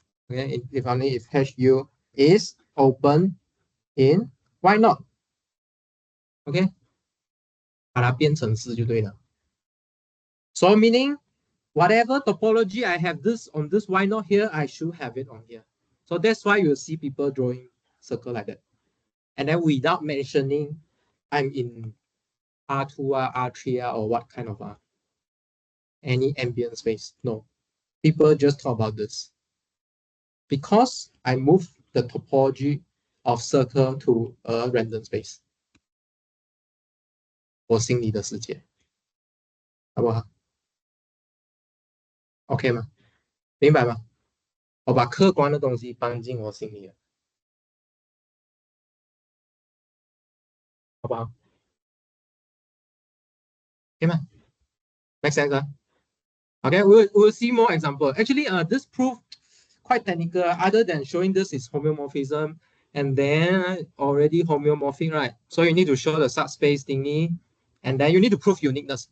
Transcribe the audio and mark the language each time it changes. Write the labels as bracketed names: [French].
[English] Okay, if only if HU is open in Y not. [Chinese] Okay, 把它编程式就对了。 [English] So meaning whatever topology I have this on this Y not here, I should have it on here. So that's why you'll see people drawing circle like that. And then without mentioning I'm in R2, R3, or what kind of any ambient space. No, people just talk about this. Because I move the topology of circle to a random space. [Chinese] 我心里的世界，好不好 ？OK 吗？明白吗？我把客观的东西搬进我心里了，好不好？可以吗 [English] ？Make sense? Okay, we'll see more example. Actually, this proof quite technical. Other than showing this is homeomorphism, and then already homeomorphic, right? So you need to show the subspace thingy, and then you need to prove uniqueness.